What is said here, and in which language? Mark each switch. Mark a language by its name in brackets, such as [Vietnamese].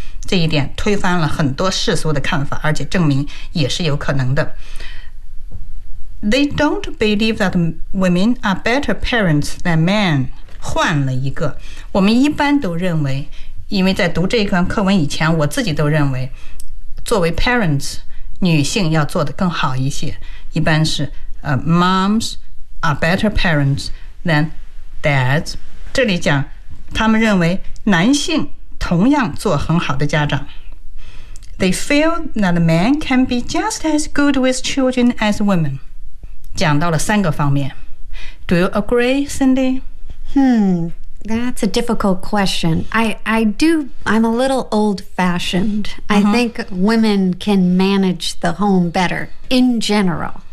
[Chinese] 这一点推翻了很多世俗的看法，而且证明也是有可能的。 [English] They don't believe that women are better parents than men。 [Chinese] 换了一个，我们一般都认为，因为在读这一段课文以前，我自己都认为作为 parents 女性要做得更好一些，一般是 [English] moms are better parents than dads。 [Chinese] 这里讲他们认为男性同样做很好的家长。 [English] They feel that men can be just as good with children as women。 [Chinese] 讲到了三个方面。 [English] Do you agree, Cindy? That's a difficult question. I'm a little old-fashioned. Uh-huh. I think women can manage the home better, in general.